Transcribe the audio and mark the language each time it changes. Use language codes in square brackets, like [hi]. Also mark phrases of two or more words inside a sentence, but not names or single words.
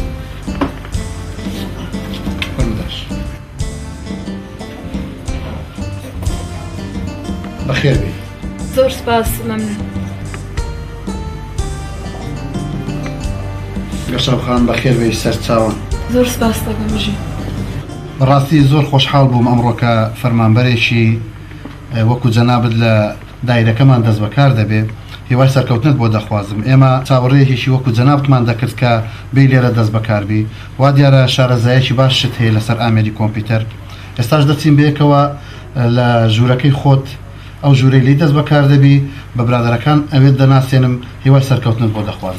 [ckb] فرمو داش بخير بي زور سباس ممنون قشب خان بخير بي سەرچاوم زور سپاس دەکەم ژی بەڕاستی زۆر خۆشحاڵ بووم ئەمڕۆکە فەرمانبەرێکی وەکو جەنابەت لە دایرەکەمان دەست بەکار دەبێ هیوای سەرکەوتنت بۆ دەخوازم ئێمە چاوەڕێیەکیشی وەکو جەنابتمان دەکرد کە بێ لێرە دەست بەکاربی وا دیارە شارەزایەکی باشت هەیە لەسەر ئامێری کۆمپیوتەر ئێستاش دەچین بەیەکەوە لە ژوورەکەی خۆت ئەو ژوورەی لی دەست بەکار دەبی بە برادەرەکان ئەوێت دەناسێنم هیوای سەرکەوتنت بۆ دەخوازم